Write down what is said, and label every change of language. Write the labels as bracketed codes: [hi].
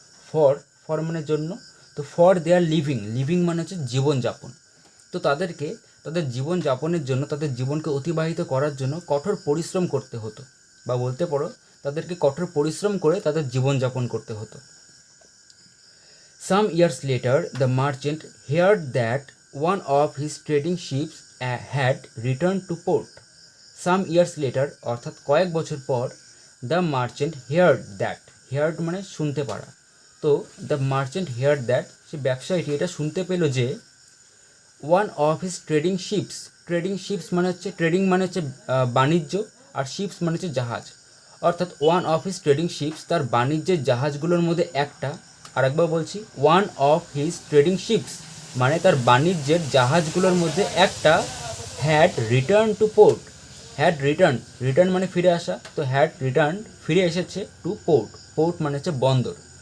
[bn] For, for মানে জন্য, তো [en] for their living, [bn] লিভিং মানে হচ্ছে জীবনযাপন। তো তাদেরকে তাদের জীবনযাপনের জন্য, তাদের জীবনকে অতিবাহিত করার জন্য কঠোর পরিশ্রম করতে হতো, বা বলতে পারো তাদেরকে কঠোর পরিশ্রম করে তাদের জীবনযাপন করতে হতো। [en] Some years later, the merchant heard that one of his trading ships had returned to port. Some years later, [bn] অর্থাৎ কয়েক বছর পর, [en] the merchant heard that, heard [bn] মানে শুনতে পারা। তো [en] the merchant heard that, [bn] সে ব্যবসায়ীটি এটা শুনতে পেল যে [en] one of his trading ships, [bn] trading ships মানে হচ্ছে, ট্রেডিং মানে হচ্ছে বাণিজ্য, আর শিপস মানে হচ্ছে জাহাজ। অর্থাৎ [en] one of his trading ships, [bn] তার বাণিজ্যের জাহাজগুলোর মধ্যে একটা, আর একবার বলছি, one of his trading ships মানে তার বাণিজ্যের জাহাজগুলোর মধ্যে একটা, [en] had return to port, [bn] had return, return মানে ফিরে আসা, তো হ্যাড রিটার্ন ফিরে এসেছে, টু পোর্ট, পোর্ট মানে হচ্ছে বন্দর।